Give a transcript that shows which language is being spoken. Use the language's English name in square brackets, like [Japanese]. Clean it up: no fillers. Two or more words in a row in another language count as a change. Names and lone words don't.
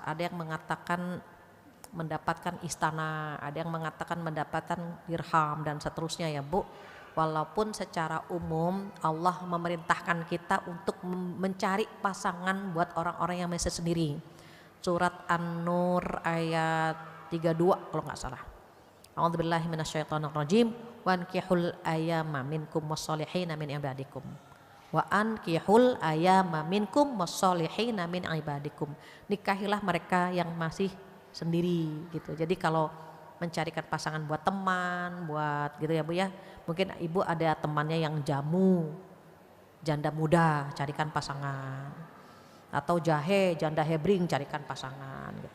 [Indonesian] Ada yang mengatakan mendapatkan istana, ada yang mengatakan mendapatkan dirham dan seterusnya ya Bu. Walaupun secara umum Allah memerintahkan kita untuk mencari pasangan buat orang-orang yang masih sendiri. Surat An-Nur ayat 32 kalau nggak salah. [Arabic] أعوذ بالله من الشيطان الرجيم. وأنكحوا الأيامى منكم والصالحين من عبادكم. وأنكحوا الأيامى منكم والصالحين من عبادكم. [Indonesian] Nikahilah mereka yang masih sendiri gitu. Jadi kalau mencarikan pasangan buat teman, buat gitu ya Bu ya. Mungkin Ibu ada temannya yang jamu, janda muda, carikan pasangan. Atau jahe, janda hebring, carikan pasangan gitu.